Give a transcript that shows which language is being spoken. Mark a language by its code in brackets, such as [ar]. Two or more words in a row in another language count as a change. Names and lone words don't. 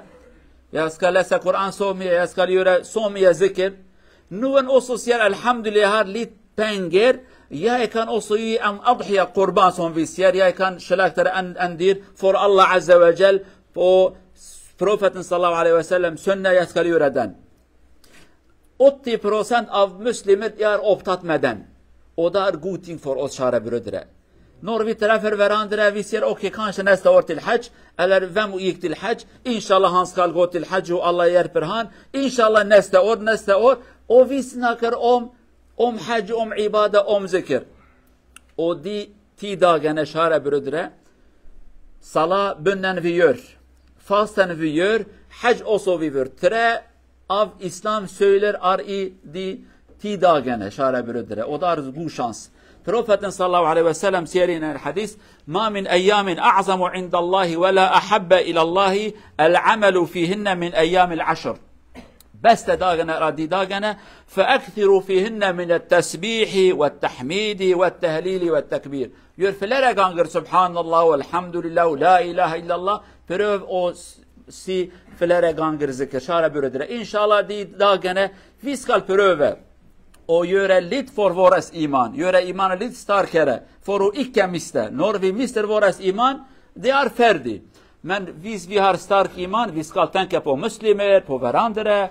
[sv] Jag ska läsa Koran så mycket. Jag ska göra så mycket zikr. Nu är också säger alhamdulillah, jag har lite pengar. Jag kan också ge en [ar] أضحية قربان [sv] som vi ser. Jag kan slakta en dyr för [ar] الله عز وجل [sv] på profeten [ar] صلى الله عليه وسلم [sv] sunna. Jag ska göra den. 80% av muslimer är upptatt med den. Och det är god ting för oss, kära bröder. När vi träffar varandra, vi ser okej, kanske nästa år till hajj. Eller vem gick till hajj? Inshallah han ska gå till hajj och Allah hjälper han. Inshallah nästa år. Och vi snackar om hajj, om ibadah, om zikr. Och de 10 dagarna, kära bröder, salat, bönnen vi gör, fasten vi gör, hajj också vi gör. 3 av islam söyler är i de 10 dagarna, kära bröder. Och det är god chans. [ar] Profeten صلى الله عليه وسلم [sv] säger i en hadith: [ar] ما من أيام أعظم عند الله ولا أحب إلى الله العمل فيهن من أيام العشر. Bästa dagarna är de dagarna. فأكثروا فيهن من التسبيح والتحميد والتهليل والتكبير. [sv] Gör flera gånger subhanallah och alhamdulillah och [ar] لا إله إلا الله. [sv] Pröv och se flera gånger zikr, kära bröder. Inshallah de dagarna vi ska pröva och göra lite för våras iman. Göra iman lite starkare för att icke mista. När vi mister våras iman, det är färdigt. Men vi har stark iman, vi ska tänka på muslimer, på varandra.